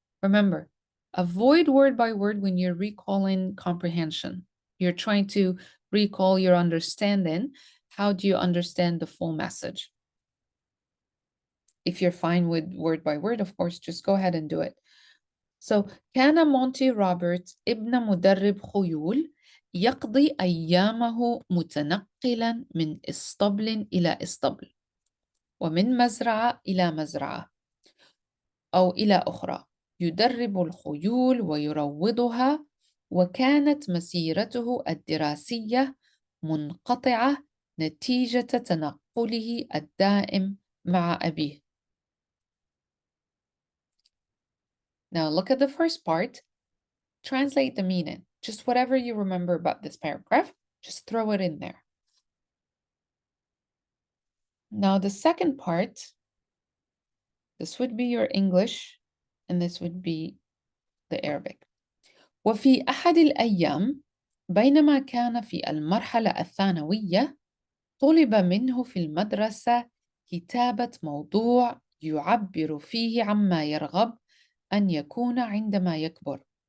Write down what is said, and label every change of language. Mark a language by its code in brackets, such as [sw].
[en] Remember, avoid word by word when you're recalling comprehension. You're trying to recall your understanding. How do you understand the full message? If you're fine with word by word, of course, just go ahead and do it. [ar] So, كان مونتي روبرت ابن مدرب خيول يقضي أيامه متنقلا من إسطبل إلى إسطبل ومن مزرعة إلى مزرعة أو إلى أخرى، يدرب الخيول ويروضها، وكانت مسيرته الدراسية منقطعة نتيجة تنقله الدائم مع أبيه. [en] Now look at the first part. Translate the meaning. Just whatever you remember about this paragraph, just throw it in there. Now the second part, this would be your English, and this would be the Arabic. [ar] وفي أحد الأيام بينما كان في المرحلة الثانوية طلب منه في المدرسة كتابة موضوع يعبر فيه عما يرغب أن يكون عندما يكبر.